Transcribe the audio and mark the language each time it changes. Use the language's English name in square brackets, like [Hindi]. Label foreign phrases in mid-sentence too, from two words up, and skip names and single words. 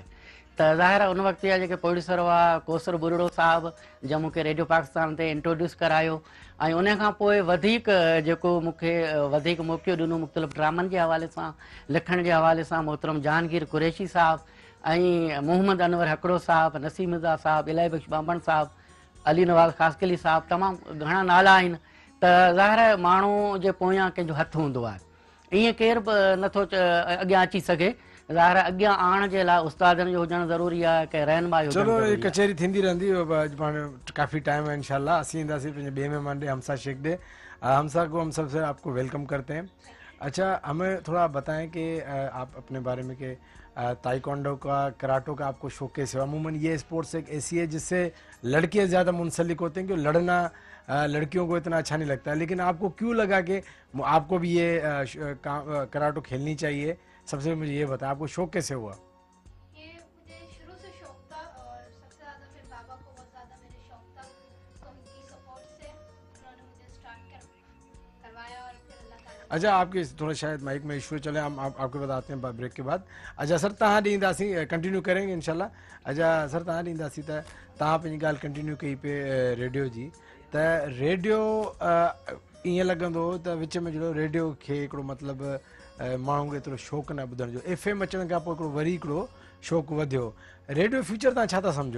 [Sindhi] त ज़ाहिर आहे उन वक़्तु जा जेके प्रोड्यूसर हुआ, कोसर बुरड़ो साहिबु, जंहिं मूंखे रेडियो पाकिस्तान ते इंट्रोड्यूस करायो, ऐं उन खां पोइ वधीक जेको मूंखे वधीक मौक़ो ॾिनो मुख़्तलिफ़ ड्रामनि जे हवाले सां, लिखण जे हवाले सां, मोहतरम जहांगीर कुरैशी साहिबु ऐं मोहम्मद अनवर हकड़ो साहिबु, नसीम मिर्ज़ा साहिबु, इलाही बख़्श बांबण साहिबु, अली नवाज़ ख़ासकली साहिबु, तमामु घणा नाला आहिनि। त ज़ाहिर आहे माण्हू जे पोयां कंहिंजो हथु हूंदो आहे, ईअं केरु बि नथो अॻियां अची सघे। ज़ाहिर आहे अॻियां आणण जे लाइ उस्तादनि जो हुजणु ज़रूरी आहे, कंहिं रहनुमाई हुजणु ज़रूरी आहे। कचहरी थींदी रहंदी, पाण काफ़ी टाइम है इंशाल्लाह। असीं ईंदासीं पंहिंजे ॿिए मेहमान ॾे, हमसा शेख ॾे। [Urdu] ہمسا کو ہم سب سے آپ کو ویلکم کرتے ہیں۔ اچھا، ہمیں تھوڑا بتائیں کہ آپ اپنے بارے میں کہ تائیکوانڈو کا، کراٹو کا آپ کو شوق کیسے ہوا? عموماً یہ سپورٹس ایک ایسی ہے جس سے لڑکے زیادہ منسلک ہوتے ہیں، کیوں لڑنا لڑکیوں کو اتنا اچھا نہیں لگتا ہے، لیکن آپ کو کیوں لگا کہ آپ کو بھی یہ کراٹو کھیلنی چاہیے? سب سے مجھے یہ بتایا، آپ کو شوق کیسے ہوا? یہ مجھے شروع سے شوق تھا اور سب سے زیادہ پھر بابا کو بہت زیادہ میرے شوق تھا، تو ان کی سپورٹ سے انہوں نے مجھے سٹارٹ کروایا اور پھر اللہ تعالیٰ. اچھا، آپ کے تھوڑا شاید مائک میں ایشو چلے، ہم آپ کو بتاتے ہیں بریک کے بعد. اچھا سر, [Sindhi] तव्हां ॾींदासीं, [Urdu] کنٹینیو کریں گے ان شاء اللہ. اچھا سر, [Sindhi] तव्हां ॾींदासीं त तव्हां पंहिंजी ॻाल्हि कंटिन्यू कई पे रेडियो जी, त रेडियो ईअं लॻंदो हो त विच में जहिड़ो रेडियो खे हिकिड़ो मतिलबु माण्हू खे एतिरो शौक़ु न ॿुधण जो, FM अचण खां पोइ हिकिड़ो वरी हिकिड़ो शौक़ु वधियो। [English] radio future [Sindhi] तव्हां छा था सम्झो?